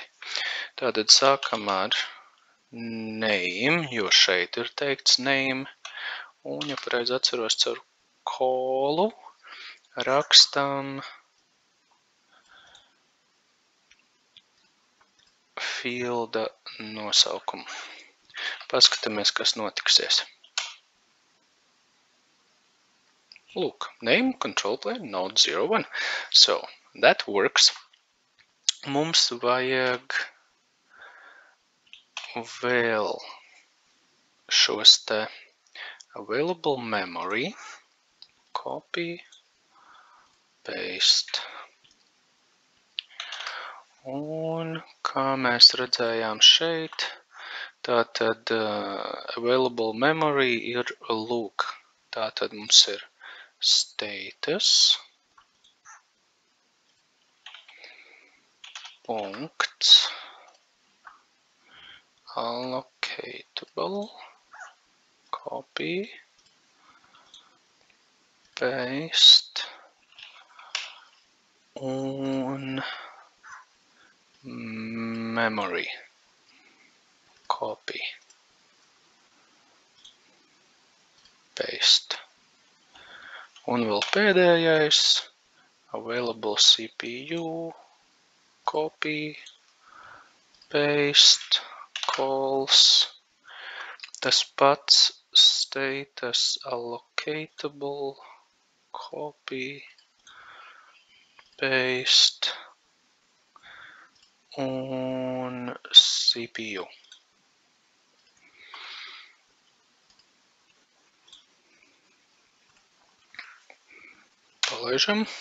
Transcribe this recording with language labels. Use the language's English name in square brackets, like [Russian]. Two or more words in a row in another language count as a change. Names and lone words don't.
[Latvian] Tātad sākam ar name, jo šeit ir teikts name, un, ja pareizi atceros caur kolu, rakstam fielda nosaukumu. Paskatāmies, kas notiksies. [English] Look, name, control plane, node 01. So, that works. [Latvian] Mums vajag vēl šos te [English] available memory, copy, paste. [Latvian] Un kā mēs redzējām šeit, tātad [English] available memory [Latvian] ir lūk. Tātad mums ir status, [English] punkts, allocatable, copy, paste un memory, copy, paste. [Latvian] Un vēl pēdējais, [English] available CPU, copy, paste, calls. [Latvian] Tas pats [English] status allocatable, copy, paste un CPU. [Latvian] Palaižam.